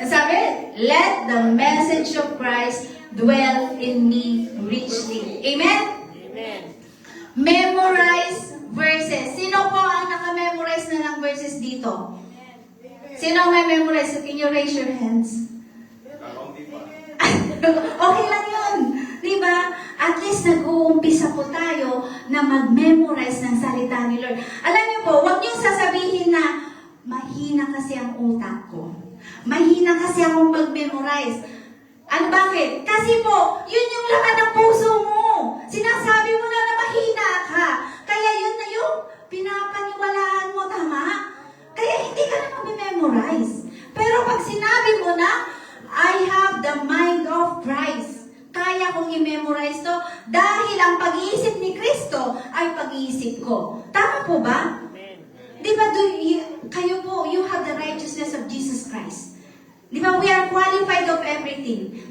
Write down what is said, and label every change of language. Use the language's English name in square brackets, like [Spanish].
[English] Sabi, let the message of Christ dwell in me richly. Amen? Amen. Memorize verses. [Filipino] Sino po ang naka-memorize na ng verses dito? Sino ang may memorize? [English] Can you raise your hands? [Filipino] Okay lang yun. Diba? At least nag-uumpisa po tayo na mag-memorize ng salita ni Lord. Alam niyo po, huwag niyo sasabihin na mahina kasi ang utak ko. Mahina kasi akong mag-memorize. Ano bakit? Kasi po, yun yung laman ng puso mo. Sinasabi mo na mahina ka. Kaya yun na yung pinapaniwalaan mo, tama? Kaya hindi ka na mag-memorize. Pero pag sinabi mo na, [English] I have the mind of Christ. [Filipino] Kaya kong i-memorize to dahil ang pag-iisip ni Kristo ay pag-iisip ko. Tama po ba? Amen. Di ba, kayo po, [English] you have the righteousness of Jesus Christ. [Filipino] Di ba, [English] we are qualified of everything.